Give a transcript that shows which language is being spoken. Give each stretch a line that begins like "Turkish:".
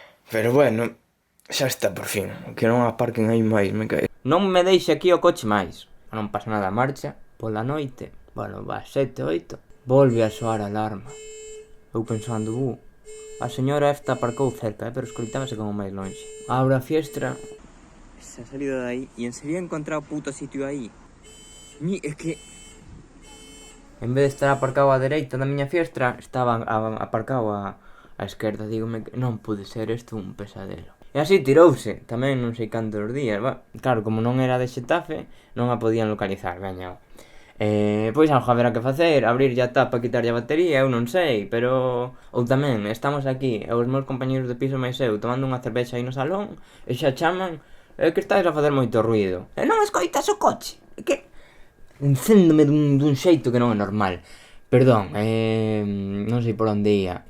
Galician: Pero bueno, xa está por fin. Que non aparquen aí máis, me cae. Non me deixe aquí o coche máis. Non pasa nada, marcha pola noite. Bueno, va 7, 8. Volve a soar a alarma. Eu pensando, a señora esta aparcou cerca, pero escoitábase como máis longe. Abro a fiestra.
Spanish: Se ha salido de aí y en serio ha encontrado puto sitio aí. Es que...
Galician: En vez de estar aparcado á dereita da miña fiestra, estaba aparcado á esquerda. Dígome que non pude ser isto un pesadelo. E así tirouse, tamén non sei cantos días. Claro, como non era de Xetafe, non a podían localizar, veña. Pois algo haberá que facer, abrir a tapa, quitarlle a batería, eu non sei, pero... Ou tamén, estamos aquí, os meus compañeros de piso máis eu, tomando unha cervexa aí no salón, e xa chaman, que estáis a facer moito ruido. E non escoitas o coche, que... Encéndome dun xeito que non é normal. Perdón, non sei por onde ia.